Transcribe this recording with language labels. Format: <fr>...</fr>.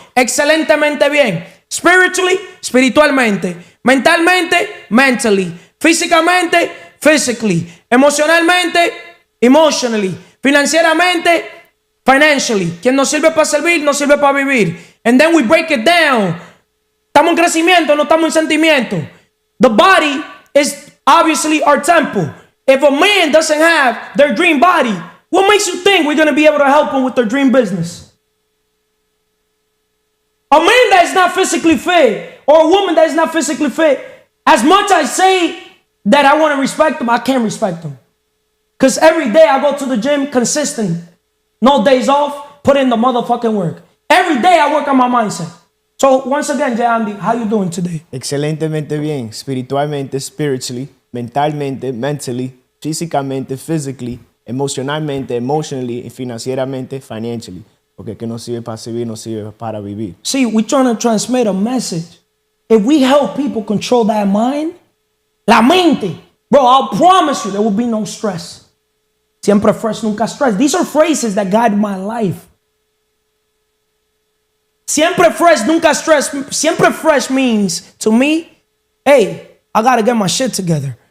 <es>Excelentemente bien.</es> <en>Spiritually,</en> <es>spiritualmente. Mentalmente,</es> <en>mentally.</en> <es>Físicamente,</es> <en>physically.</en> <es>Emocionalmente,</es> <en>emotionally.</en> <es>Financieramente,</es> <en>financially.</en> <es>Quien nos sirve para servir, nos sirve para vivir.</es> <en>And then we break it down.</en> <es>Estamos en crecimiento, no estamos en sentimiento.</es> <en>The body is obviously our temple. If a man doesn't have their dream body, what makes you think we're going to be able to help them with their dream business? A man that is not physically fit or a woman that is not physically fit, as much as I say that I want to respect them, I can't respect them. Because every day I go to the gym consistent. No days off, put in the motherfucking work. Every day I work on my mindset. So once again, J. Andy, how you doing today?</en> <es>Excelentemente bien. Espiritualmente,</es> <en>spiritually.</en> <es>Mentalmente,</es> <en>mentally.</en> <es>Físicamente,</es> <en>physically.</en> <es>Emocionalmente,</es> <en>emotionally.</en> <es>Y financieramente,</es> <en>financially.</en> <es>Porque que no sirve para servir, no sirve para vivir.</es> <en>See, we're trying to transmit a message. If we help people control that mind,</en> <es>la mente,</es> <en>bro, I'll promise you there will be no stress.</en> <es>Siempre fresh, nunca stress.</es> <en>These are phrases that guide my life.</en> <es>Siempre fresh, nunca stress. Siempre fresh</es> <en>means, to me, hey, I got to get my shit together.</en>